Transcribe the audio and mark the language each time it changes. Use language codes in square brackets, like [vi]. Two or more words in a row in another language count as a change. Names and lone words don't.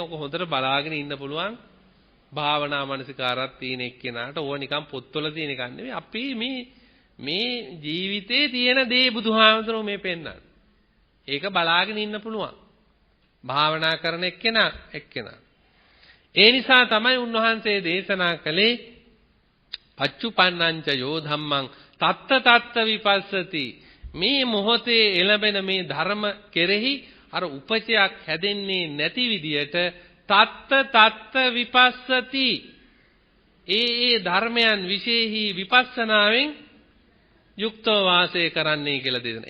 [si] ඔක හොඳට බලාගෙන ඉන්න පුළුවන් භාවනා මනසිකාරات තියෙන එක්කෙනාට. ඕවා නිකන් පොත්වල තියෙන එකක් නෙවෙයි. අපි මේ ජීවිතේ තියෙන දේ බුදුහාමුදුරුවෝ මේ පෙන්නන්නේ. ඒක බලාගෙන ඉන්න පුළුවන්. භාවනා කරන එක්කෙනා. ඒ නිසා තමයි උන්වහන්සේ දේශනා කළේ [pi] පච්චුපන්නංච යෝ ධම්මං තත්ත විපස්සති. [si] මේ මොහොතේ එළඹෙන මේ ධර්ම කෙරෙහි අර උපචයක් හැදෙන්නේ නැති විදියට [pi] තත්ත විපස්සති. [si] ඒ ධර්මයන් විශේෂී විපස්සනාවෙන් යුක්තව වාසය කරන්නයි කියලා දෙනවා.